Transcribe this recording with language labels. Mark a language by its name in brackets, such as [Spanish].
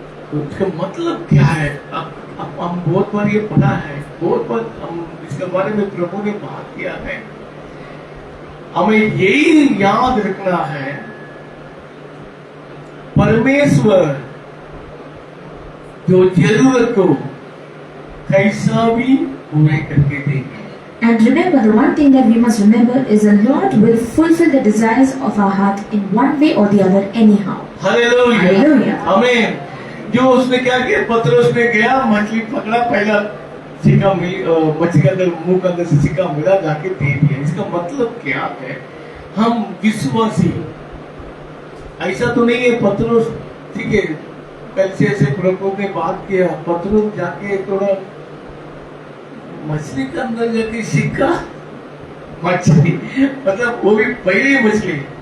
[Hindi] तो उसका मतलब क्या है? अब हम बहुत बार ये पढ़ा है, बहुत बार हम इसके बारे में प्रभु ने बात किया है। हमें यही याद रखना है परमेश्वर जो जरूरत को कैसा भी पूरे करके देंगे। [English] And remember, the one thing that we must remember is the Lord will fulfill the desires of our heart in one way or the other anyhow. [Hindi] Hallelujah, [English] Hallelujah. [Hindi] आमीन। जो उसने क्या किया, पतरस ने गया, मछली पकड़ा, पहला सिक्का मछली के अंदर, मुंह के अंदर से सिक्का मिला, जाके दे दिया। इसका मतलब क्या है? हम विश्वासी, ऐसा तो नहीं है पतरस, ठीक है, कल से प्रभु ने बात किया, पतरस जाके थोड़ा मछली के अंदर जाके सिक्का, मछली मतलब वो भी पहली मछली।